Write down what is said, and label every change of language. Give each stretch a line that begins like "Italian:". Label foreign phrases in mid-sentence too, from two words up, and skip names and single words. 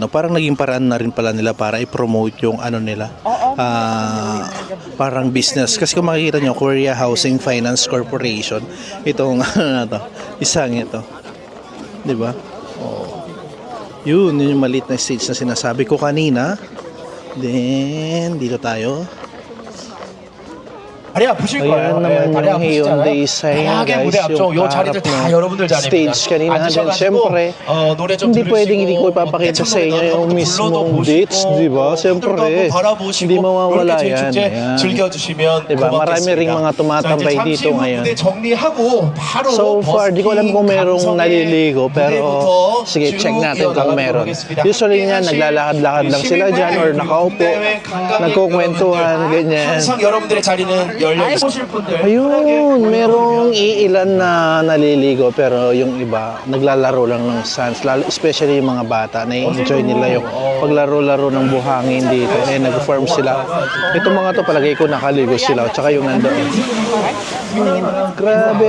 Filipino: Parang naging paraan na rin pala nila para i-promote yung ano nila, parang business. Kasi kung makikita nyo, Korea Housing Finance Corporation, itong isang ito, di ba? Oh. Yun yung maliit na stage na sinasabi ko kanina. Then dito tayo.
Korean: 다리 아프실
Filipino: Ayan
Korean: 거예요.
Filipino: naman
Korean: 다리
Filipino: yung Hyundai
Korean: 아프시잖아요.
Filipino: sign
Korean: 다양하게
Filipino: guys,
Korean: 무대 앞쪽
Filipino: yung
Korean: 요 자리들 다
Filipino: harap
Korean: 여러분들
Filipino: ng
Korean: 자리입니다.
Filipino: stage kanina. Then
Korean: 앉으셔가지고
Filipino: syempre
Korean: 노래 좀
Filipino: hindi
Korean: 들으시고
Filipino: pwedeng hindi ko ipapakita sa inyo yung mismong beach, di ba? Syempre hindi mawawala yan. Ayan.
Korean: 즐겨주시면
Filipino: Diba? Marami ring mga tumatambay dito ngayon. So far, di ko alam kung merong naliligo pero sige, check natin kung meron. Usually nga, naglalakad-lakad lang sila dyan or nakaupo, nagkukwentuhan, ganyan.
Korean: 항상 여러분들의 자리는 열려 있으실 분들
Filipino: Ayun, merong iilan na naliligo pero yung iba naglalaro lang ng sands, lalo especially yung mga bata, na-enjoy nila yung paglaro-laro ng buhangin dito. Nag-form sila. Itong mga to palagay ko nakaligo sila, tsaka yung nandoon. Grabe!